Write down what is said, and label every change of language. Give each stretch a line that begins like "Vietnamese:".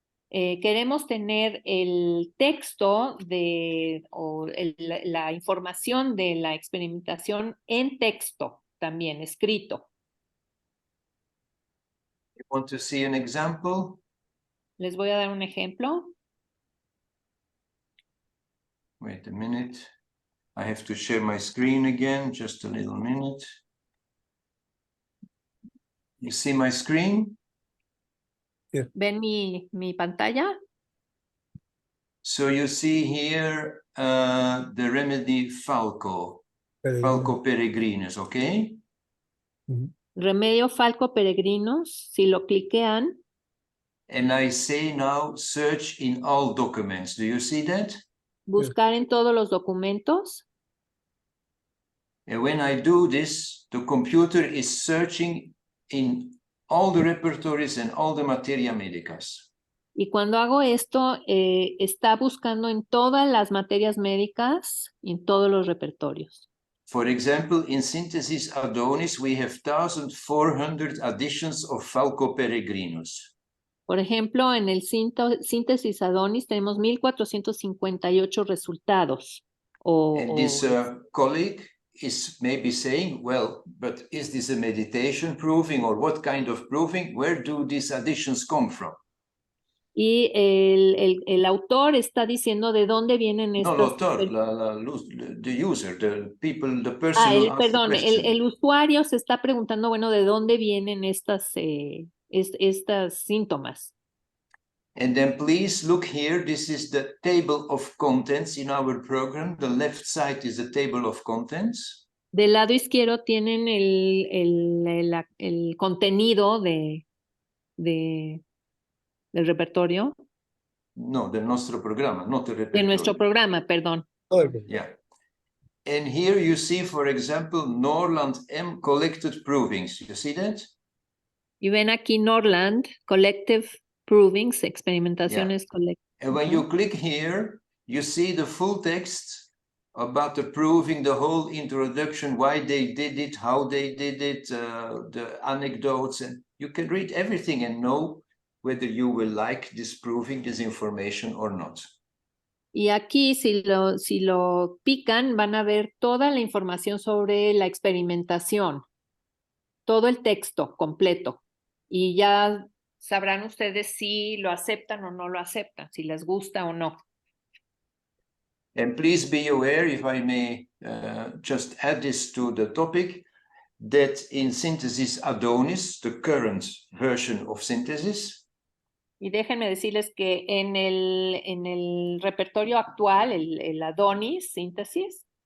Spanish: queremos tener el texto la información de la experimentación en texto también, escrito.
English: You want to see an example?
Spanish: Les voy a dar un ejemplo.
English: Wait a minute. I have to share my screen again, just a little minute. You see my screen?
Spanish: ¿Ven mi pantalla?
English: So you see here the remedy Falco peregrinus, okay?
Spanish: Remedio Falco Peregrinos, si lo cliquean.
English: And I say now search in all documents. Do you see that?
Spanish: Buscar en todos los documentos.
English: And when I do this, the computer is searching in all the repertories and all the materia medicas.
Spanish: Y cuando hago esto, está buscando en todas las materias médicas y en todos los repertorios.
English: For example, in Synthesis Adonis, we have 1,400 additions of Falco peregrinus.
Spanish: Por ejemplo, en el Síntesis Adonis tenemos 1458 resultados.
English: And this colleague is maybe saying, well, but is this a meditation proving or what kind of proving? Where do these additions come from?
Spanish: Y el autor está diciendo de dónde vienen estas...
English: No, the user, the people, the person.
Spanish: Perdón, el usuario se está preguntando, bueno, de dónde vienen estas síntomas.
English: And then please look here, this is the table of contents in our program. The left side is the table of contents.
Spanish: Del lado izquierdo tienen el contenido del repertorio. No, de nuestro programa,
English: not the repertorio.
Spanish: De nuestro programa, perdón.
English: Yeah. And here you see, for example, Norland M collected provings. You see that?
Spanish: Y ven aquí Norland, Collective Provings, experimentaciones colectivas.
English: And when you click here, you see the full text about the proving, the whole introduction, why they did it, how they did it, the anecdotes, and you can read everything and know whether you will like disproving this information or not.
Spanish: Y aquí, si lo pican, van a ver toda la información sobre la experimentación, todo el texto completo. Y ya sabrán ustedes si lo aceptan o no lo aceptan, si les gusta o no.
English: And please be aware, if I may just add this to the topic, that in Synthesis Adonis, the current version of Synthesis,
Spanish: y déjenme decirles que en el repertorio actual, el Adonis Synthesis,